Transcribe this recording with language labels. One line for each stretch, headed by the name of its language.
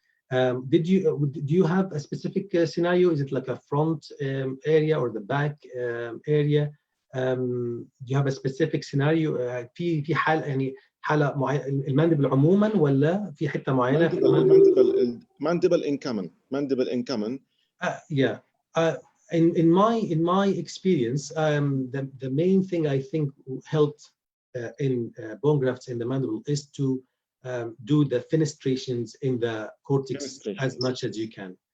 English: Do you have a specific scenario? Is it like a front area or the back area? Do you have a specific scenario?
Arabic: في حال يعني حالة معينة الماندبل عموما ولا في حتة معينة؟
English: mandible in common. Yeah. In my experience, the main thing I think helped in bone grafts in the mandible is to do the fenestrations in the cortex as much as you can.